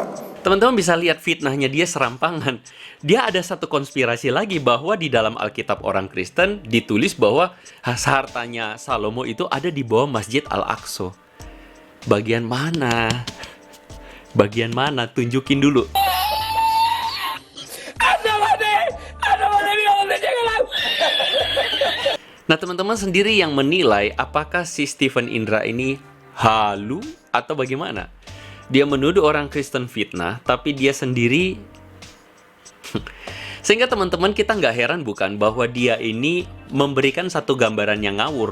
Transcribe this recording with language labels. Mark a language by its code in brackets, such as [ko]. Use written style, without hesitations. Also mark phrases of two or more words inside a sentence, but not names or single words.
[id] Teman-teman bisa lihat fitnahnya dia serampangan. Dia ada satu konspirasi lagi bahwa di dalam Alkitab orang Kristen ditulis bahwa hartanya Salomo itu ada di bawah Masjid Al-Aqsa. Bagian mana? Bagian mana? Tunjukin dulu. [es] ¡Ándale, mira dónde llega el agua! [id] Nah teman-teman sendiri yang menilai apakah si Stephen Indra ini halu atau bagaimana? Dia menuduh orang Kristen fitnah, tapi dia sendiri... Sehingga teman-teman kita nggak heran bukan bahwa dia ini memberikan satu gambaran yang ngawur.